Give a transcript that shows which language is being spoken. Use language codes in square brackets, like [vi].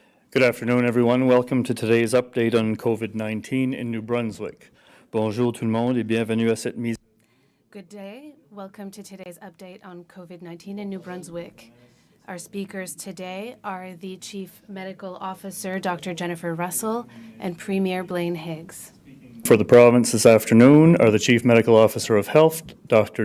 [en] Good afternoon, everyone. Welcome to today's update on COVID-19 in New Brunswick. [fr] Bonjour tout le monde et bienvenue à cette mise. [en] Good day. Welcome to today's update on COVID-19 in New Brunswick. Our speakers today are the Chief Medical Officer, Dr. Jennifer Russell, and Premier Blaine Higgs. For the province this afternoon are the Chief Medical Officer of Health, Dr.